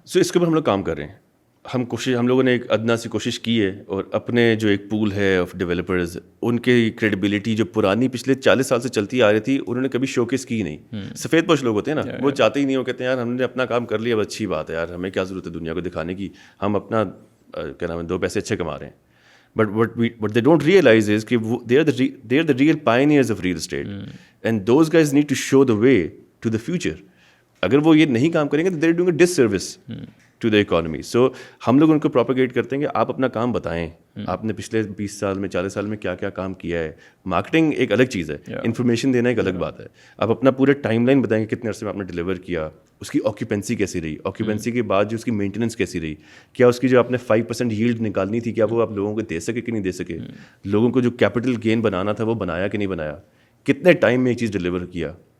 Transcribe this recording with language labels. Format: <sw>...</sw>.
<ur>سو اس کے اوپر ہم لوگ کام کر رہے ہیں. ہم لوگوں نے ایک ادنا سی کوشش کی ہے, اور اپنے جو ایک پول ہے آف ڈیولپرز, ان کی کریڈیبلٹی جو پرانی پچھلے 40 سال سے چلتی آ رہی تھی, انہوں نے کبھی شوکیس کی نہیں. سفید پوش لوگ ہوتے ہیں نا, وہ چاہتے ہی نہیں, وہ کہتے ہیں یار ہم نے اپنا کام کر لیا, اب اچھی بات ہے یار, ہمیں کیا ضرورت ہے دنیا کو دکھانے کی, ہم اپنا کیا نام ہے 2 پیسے اچھے کما رہے ہیں.</ur> <en>But what they don't realize is کہ they are the real pioneers of real estate, and those guys need to show the way to the future.</en> <ur>اگر وہ یہ نہیں کام کریں گے تو</ur> <en>they are doing a disservice to the economy.</en> <ur>So ہم لوگ ان کو پروپیگیٹ کرتے ہیں کہ آپ اپنا کام بتائیں, آپ نے پچھلے 20 سال میں 40 سال میں کیا کیا کام کیا ہے. مارکیٹنگ ایک الگ چیز ہے, انفارمیشن دینا ایک الگ بات ہے. آپ اپنا پورے ٹائم لائن بتائیں کہ کتنے عرصے میں آپ نے ڈلیور کیا, اس کی آکیوپینسی کیسی رہی, آکیوپینسی کے بعد جو اس کی مینٹیننس کیسی رہی, کیا اس کی جو آپ نے 5% ییلڈ نکالنی تھی کیا وہ آپ لوگوں کو دے سکے کہ نہیں دے سکے, لوگوں کو جو کیپٹل گین بنانا تھا وہ بنایا کہ نہیں بنایا, کتنے ٹائم میں ایک چیز ڈلیور کیا.</ur>